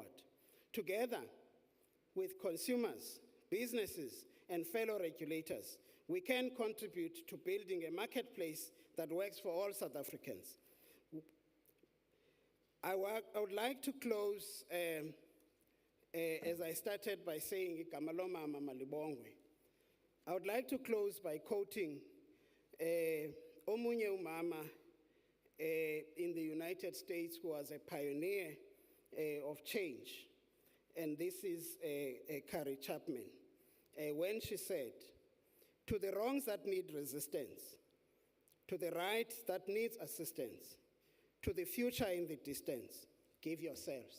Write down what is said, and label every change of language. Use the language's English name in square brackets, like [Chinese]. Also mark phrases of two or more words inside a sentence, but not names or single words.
[English] Together with consumers, businesses, and fellow regulators, we can contribute to building a marketplace that works for all South Africans. I would like to close, as I started by saying, [Xhosa] "Igama lomama malibongwe." [English] I would like to close by quoting [Xhosa] omunye umama [English] in the United States who was a pioneer of change. And this is Carrie Chapman, when she said, "To the wrongs that need resistance, to the right that needs assistance, to the future in the distance, give yourselves."